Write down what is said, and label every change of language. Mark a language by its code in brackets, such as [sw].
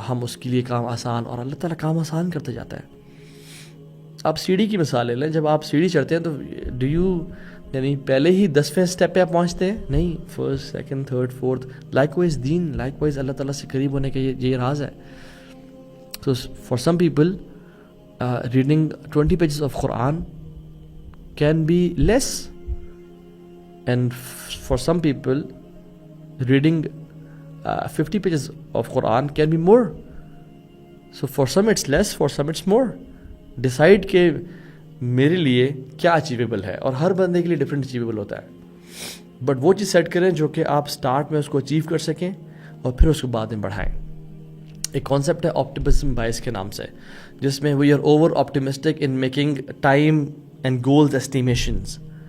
[ur] ہم اس کے لیے کام آسان، اور اللہ تعالیٰ کام آسان کرتے جاتا ہے. آپ سیڑھی کی مثال لے لیں. جب آپ سیڑھی چڑھتے ہیں تو یعنی پہلے ہی 10ویں اسٹیپ پہ آپ پہنچتے ہیں؟ نہیں، first, second, third, fourth. Like wise دین، لائک وائز اللہ تعالیٰ سے قریب ہونے کا یہ راز ہے. [en] So for some people reading 20 pages of Quran can be less, and for some people reading 50 pages of Quran can be more. So for some it's less, for some it's more. [ur] Decide کہ میرے لیے کیا achievable ہے، اور ہر بندے کے لیے different achievable ہوتا ہے. بٹ وہ چیز سیٹ کریں جو کہ آپ سٹارٹ میں اس کو اچیو کر سکیں اور پھر اس کو بعد میں بڑھائیں. ایک کانسیپٹ ہے آپٹیمزم بائس کے نام سے، جس میں [en] We are over optimistic in making time and goals estimations.